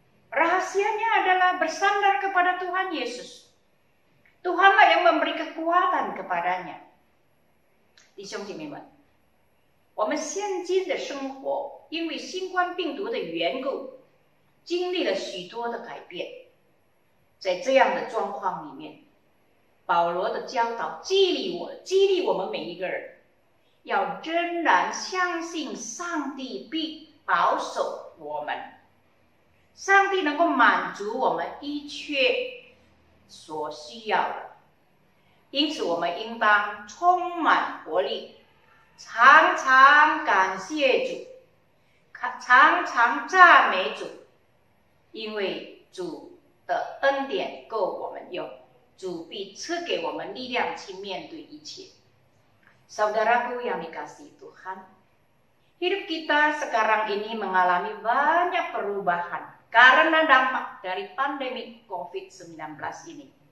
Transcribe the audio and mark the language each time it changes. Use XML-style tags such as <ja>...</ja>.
<id>Rahasianya adalah bersandar kepada Tuhan Yesus. Tuhanlah yang memberi kekuatan kepadanya.</id> <zh>弟兄姐妹们，我们现今的生活因为新冠病毒的缘故，经历了许多的改变。在这样的状况里面，保罗的教导激励我们每一个人，要仍然相信上帝必保守我们，上帝能够满足我们一切所需要的。因此我们应当充满活力，常常感谢主，常常赞美主，因为主的恩典够我们用，主必赐给我们力量去面对一切。</zh> <id>Saudaraku yang dikasihi Tuhan, hidup kita sekarang ini mengalami banyak perubahan karena dampak dari pandemi COVID-19 ini.</id>